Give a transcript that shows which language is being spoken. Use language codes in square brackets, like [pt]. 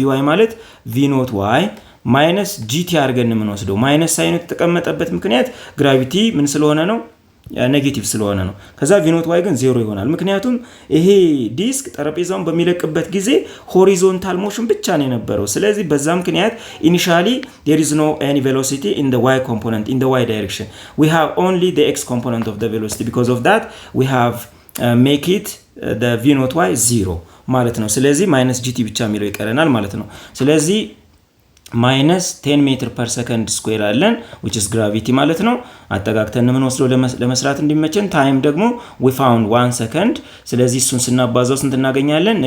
[am] ቪዋይ ማለት ቪኖት ዋይ ማይነስ ጂቲ አድርገን የምንወስደው። ማይነስ ሳይኑ የተቀመጠበት ምክንያት ግራቪቲ ምን ስለሆነ ነው? ኔጌቲቭ ስለሆነ ነው። ከዛ ቪኖት ዋይ ግን 0 ይሆናል። ምክንያቱም ይሄ ዲስክ ጠረጴዛውን በሚለቅበት ጊዜ ሆሪዞንታል ሞሽን ብቻ ነው የነበረው። ስለዚህ በዛ ምክንያት ኢኒሻሊ [en] there is no any velocity in the y component in the y direction. We have only the x component of the velocity. Because of that we have make it the v naught y 0 [am] ማለት ነው። ስለዚህ ማይነስ ጂቲ ብቻ የሚለው ይቀረናል ማለት ነው። ስለዚህ ማይነስ 10 ሜትር ፐር ሰከንድ ስኩዌር አለን [en] which is gravity [am] ማለት ነው። አጠጋግተን ምን ወስዶ ለመስራት እንዲመቸን ታይም ደግሞ [en] we found 1 second። [am] ስለዚህ እሱን ስናባዛው ስንት እናገኛለን?